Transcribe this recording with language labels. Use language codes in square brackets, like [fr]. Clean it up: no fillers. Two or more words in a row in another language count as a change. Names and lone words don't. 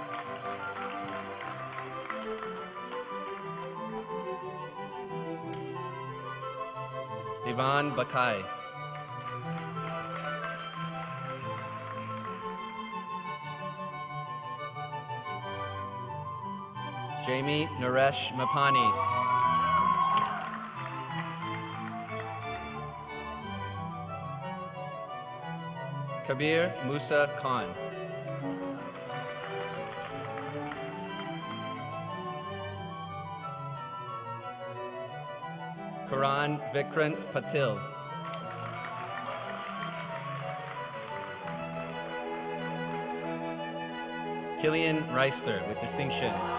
[en] Ivan Bakai. Jamie Naresh Mapani. Kabir Musa Khan. Karan Vikrant Patil. Killian Reister with distinction.